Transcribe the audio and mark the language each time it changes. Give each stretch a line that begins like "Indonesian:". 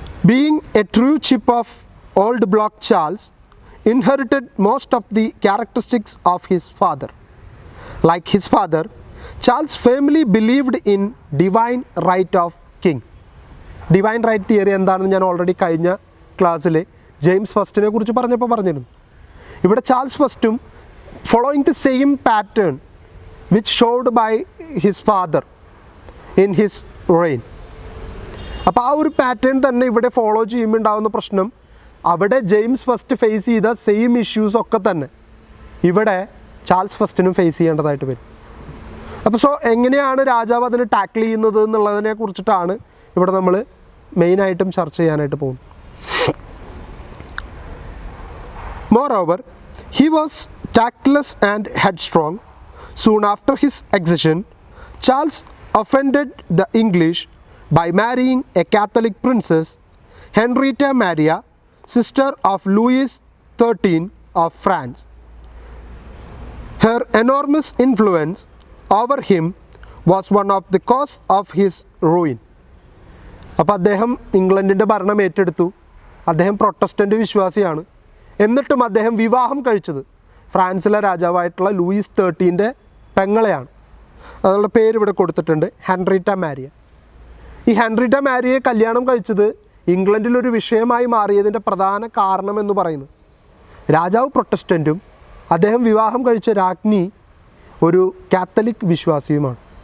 English: Being a true chip of old block, Charles inherited most of the characteristics of his father. Like his father, Charles firmly believed in divine right of king.
Malayalam: Divine right theory എന്താണെന്ന് ഞാൻ already കഴിഞ്ഞ ക്ലാസ്സിൽ James ഫസ്റ്റിനെ കുറിച്ച് പറഞ്ഞിരുന്നു.
English: ഇവിടെ ചാൾസ് ഫസ്റ്റും following the same pattern which showed by his father in his reign.
Malayalam: അപ്പോൾ ആ ഒരു പാറ്റേൺ തന്നെ ഇവിടെ ഫോളോ ചെയ്യുമ്പോൾ ഉണ്ടാകുന്ന പ്രശ്നം, അവിടെ ജെയിംസ് ഫസ്റ്റ് ഫേസ് ചെയ്ത സെയിം ഇഷ്യൂസ് ഒക്കെ തന്നെ ഇവിടെ ചാൾസ് ഫസ്റ്റിനും ഫേസ് ചെയ്യേണ്ടതായിട്ട് വരും. അപ്പോൾ എങ്ങനെയാണ് രാജാവ് അതിന് ടാക്കിൾ ചെയ്യുന്നത് എന്നുള്ളതിനെ കുറിച്ചിട്ടാണ് ഇവിടെ നമ്മൾ മെയിനായിട്ടും ചർച്ച ചെയ്യാനായിട്ട് പോകുന്നത്.
English: Moreover, he was tactless and headstrong. Soon after his accession, Charles offended the English by marrying a Catholic princess, Henrietta Maria, sister of Louis XIII of France. Her enormous influence over him was one of the cause of his ruin.
Malayalam: അപ്പോൾ അദ്ദേഹം ഇംഗ്ലണ്ടിൻ്റെ ഭരണം ഏറ്റെടുത്തു. അദ്ദേഹം Protestant വിശ്വാസിയാണ്. എന്നിട്ടും അദ്ദേഹം വിവാഹം കഴിച്ചത് ഫ്രാൻസിലെ രാജാവായിട്ടുള്ള ലൂയിസ് XIII പെങ്ങളെയാണ്. അതുള്ള പേര് ഇവിടെ കൊടുത്തിട്ടുണ്ട്, ഹെൻറിറ്റ മാരിയ. ഈ ഹെൻറിറ്റ മാരിയയെ കല്യാണം കഴിച്ചത് ഇംഗ്ലണ്ടിലൊരു വിഷയമായി മാറിയതിൻ്റെ പ്രധാന കാരണം എന്ന് പറയുന്നത്, രാജാവ് പ്രൊട്ടസ്റ്റൻറ്റും അദ്ദേഹം വിവാഹം കഴിച്ച രാജ്ഞി ഒരു കാത്തലിക് വിശ്വാസിയുമാണ്.